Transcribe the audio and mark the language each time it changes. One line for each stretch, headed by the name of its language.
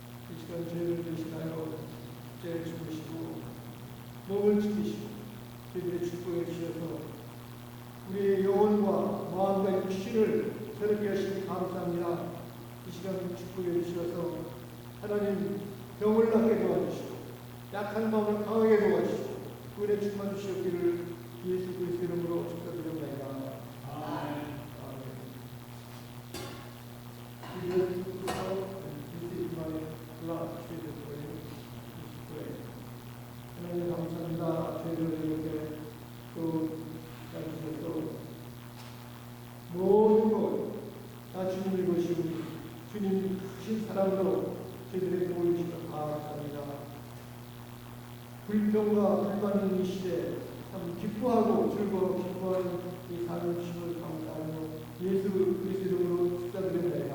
Korean: 이 시간 죄를 대신하여 죄를 죽으시고 몸을 지키시고 저희들의 축복해 주셔서 우리의 영혼과 마음과 육신을 새롭게 하시니 감사합니다. 이 시간 축복해 주셔서 하나님 병을 낫게 도와주시고 약한 마음을 강하게 도와주시고 은혜 충만 주시옵기를 예수 그리스도 이름으로 축복드립니다. 아멘.
English: This is my blood, Jesus Christ.
Korean: 하나님 감사합니다. 저희를 이렇게 또 가르쳐서 모든 것 다 주님의 것이니 주님 크신 사랑으로 저희들에게 보여주시면 감사합니다. 불평과 불만인 이 시대에 참 기뻐하고 즐거워 기뻐하는 이 삶을 주심을 감사하며 예수 그리스도 이름으로 축사드립니다.